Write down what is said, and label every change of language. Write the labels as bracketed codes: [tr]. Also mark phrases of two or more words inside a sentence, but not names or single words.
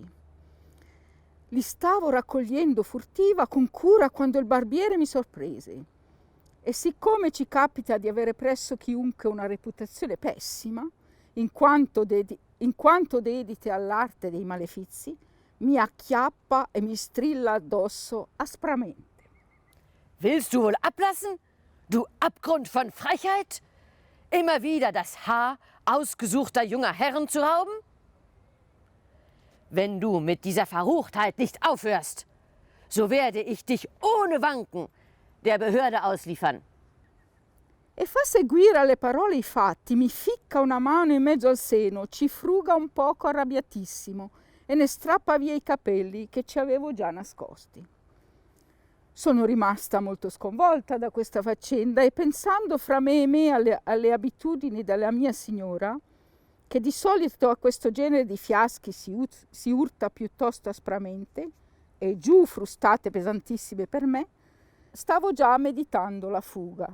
[it] Li stavo raccogliendo furtiva con cura quando il barbiere mi sorprese e siccome ci capita di avere presso chiunque una reputazione pessima, in quanto dedite all'arte dei malefizi, mi acchiappa e mi strilla addosso aspramente. [de] Willst du wohl ablassen, du Abgrund von Frechheit? Immer wieder das Haar ausgesuchter junger Herren zu rauben? Wenn du mit dieser Verruchtheit nicht aufhörst, so werde ich dich ohne Wanken der Behörde ausliefern. [it] E fa seguire alle parole i fatti, mi ficca una mano in mezzo al seno, ci fruga un poco arrabbiatissimo e ne strappa via i capelli che ci avevo già nascosti. Sono rimasta molto sconvolta da questa faccenda e pensando fra me e me alle abitudini della mia signora, che di solito a questo genere di fiaschi si urta piuttosto aspramente, e giù frustate pesantissime per me, stavo già meditando la fuga.